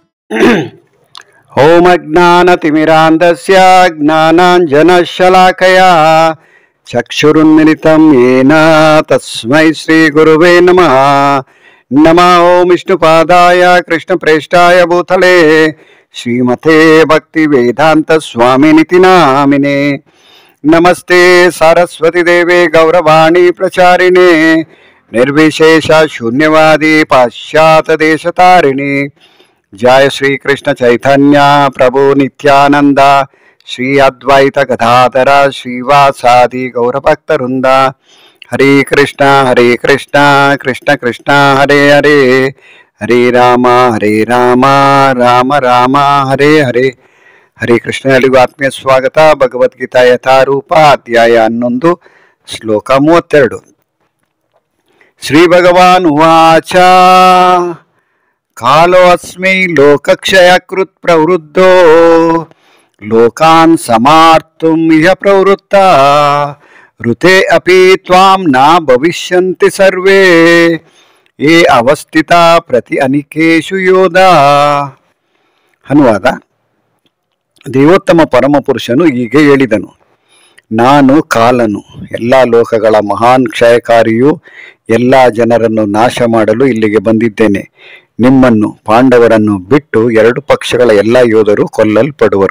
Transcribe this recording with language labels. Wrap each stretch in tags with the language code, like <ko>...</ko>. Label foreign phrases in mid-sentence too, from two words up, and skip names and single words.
<sa>ಓಂ ಅಜ್ಞಾನತಿಮಿರಾಂಧಸ್ಯ ಜ್ಞಾನಾಂಜನಶಲಾಕಯಾ ಚಕ್ಷುರುನ್ಮಿಲಿತಂ ಯೇನ ತಸ್ಮೈ ಶ್ರೀ ಗುರುವೇ ನಮಃ. ನಮಃ ಓಂ ವಿಷ್ಣುಪಾದಾಯ ಕೃಷ್ಣಪ್ರೇಷ್ಠಾಯ ಭೂತಲೇ ಶ್ರೀಮತೆ ಭಕ್ತಿ ವೇದಾಂತ ಸ್ವಾಮಿನಿತಿ ನಾಮಿನೇ. ನಮಸ್ತೆ ಸಾರಸ್ವತಿ ದೇವೆ ಗೌರವಾಣಿ ಪ್ರಚಾರಿಣೆ ನಿರ್ವಿಶೇಷ ಶೂನ್ಯವಾದಿ ಪಾಶ್ಚಾತ್ಯ ದೇಶತಾರಿಣಿ. जय श्री कृष्ण चैतन्य प्रभु नित्यानंद श्री अद्वैत गदाधर श्रीवासादि गौरभक्तवृंद. हरे कृष्ण कृष्ण कृष्ण हरे हरे, हरे राम राम राम हरे हरे.</sa> <kn>ಹರೇ ಕೃಷ್ಣ ಎಲ್ಲರಿಗೂ ಆತ್ಮೀಯ ಸ್ವಾಗತ. ಭಗವದ್ಗೀತಾ ಯಥಾರೂಪ ಅಧ್ಯಾಯ 11 ಶ್ಲೋಕ 32.</kn> <sa>श्री भगवान उवाच कालो अस्मि लोकक्षयकृत् प्रवृद्धो लोकान् समार्तुम् इह प्रवृत्ता ऋते अपि त्वां न भविष्यन्ति सर्वे ये अवस्थिता प्रति अनिकेषु योधा.</sa> <kn>ಅನುವಾದ. ದೇವೋತ್ತಮ ಪರಮಪುರುಷನು ಹೀಗೆ ಹೇಳಿದನು, ನಾನು ಕಾಲನು, ಎಲ್ಲ ಲೋಕಗಳ ಮಹಾನ್ ಕ್ಷಯಕಾರಿಯು, ಎಲ್ಲ ಜನರನ್ನು ನಾಶ ಮಾಡಲು ಇಲ್ಲಿಗೆ ಬಂದಿದ್ದೇನೆ. ನಿಮ್ಮನ್ನು ಪಾಂಡವರನ್ನು ಬಿಟ್ಟು 2 ಪಕ್ಷಗಳ ಎಲ್ಲ ಯೋಧರು ಕೊಲ್ಲಲ್ಪಡುವರು.</kn>